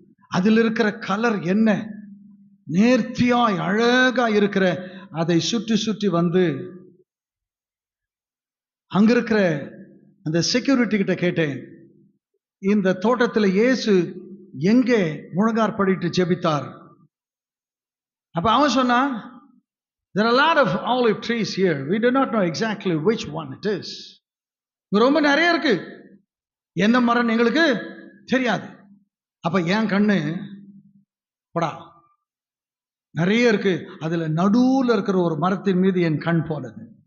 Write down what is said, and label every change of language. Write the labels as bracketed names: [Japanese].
[Tamil] அதில் இருக்கிற கலர் என்ன நேர்த்தியாய் அழகா இருக்கிற, அதை சுற்றி சுற்றி வந்து அங்க இருக்கிற அந்த செக்யூரிட்டி கிட்ட கேட்டேன், இந்த தோட்டத்தில் இயேசு எங்கே முழங்கார் படிட்டு ஜெபித்தார்? [English] அப்ப அவன் சொன்னான், there are a lot of olive trees here, we do not know exactly which one it is. [Tamil] ரொம்ப நிறைய இருக்கு, எந்த மரம் எங்களுக்கு தெரியாது. அப்ப என் கண்ணு படா நிறைய இருக்கு, அதுல நடுவுல இருக்கிற ஒரு மரத்தின் மீது என் கண் போனது.